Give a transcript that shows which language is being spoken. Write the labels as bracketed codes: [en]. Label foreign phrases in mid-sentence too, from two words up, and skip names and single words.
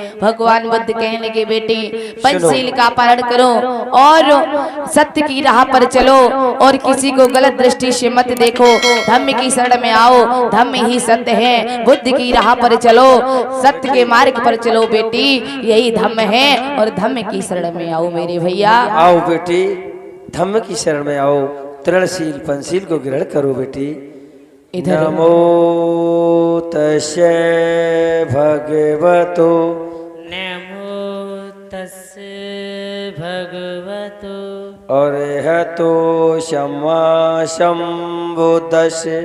[hi] भगवान बुद्ध कहने लगे बेटी पंचशील का पालन करो और सत्य की राह पर चलो और किसी को गलत दृष्टि से मत देखो, धम्म की शरण में आओ, धम्म ही सत्य है, बुद्ध की राह पर चलो, सत्य के मार्ग पर चलो बेटी, यही धम्म है और धम्म की शरण में आओ। मेरे भैया आओ बेटी धम्म की शरण में आओ, तृणशील पंचशील को ग्रहण करो बेटी। [pi] नमो तस्से भगवतो, नमो तस्से भगवतो अरहतो सम्मा सम्बुद्धस्स,